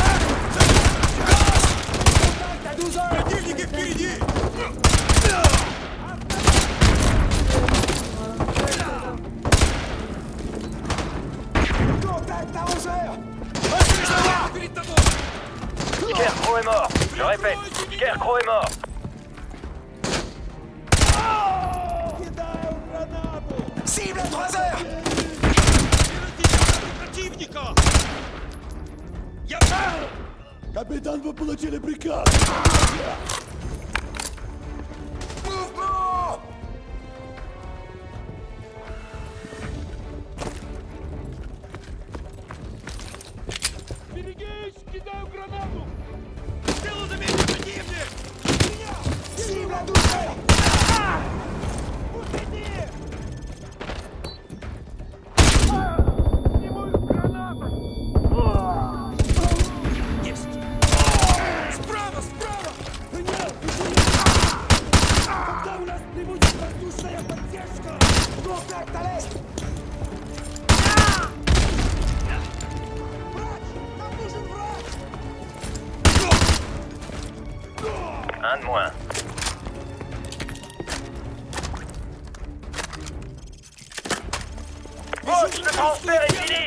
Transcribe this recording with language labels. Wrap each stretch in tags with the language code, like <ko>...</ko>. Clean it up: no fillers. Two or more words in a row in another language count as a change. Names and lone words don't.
<fr>Contact à 12 heures! Contact à 11 heures! Scarecrow est mort. Je répète, Scarecrow est mort. Cible à 3 heures!</fr> <ru>Капитан, вы получили приказ!</ru> <fr>Mouvement!</fr> <ru>Берегись! Кидаю гранату!</ru> <fr>Cible à 12 heures!</fr> <ru>Справа! Справа! Нет! Когда у нас прибудет воздушная поддержка?</ru> <fr>Contact à l'est! Un de moins. Roche, le transfert est fini.</fr>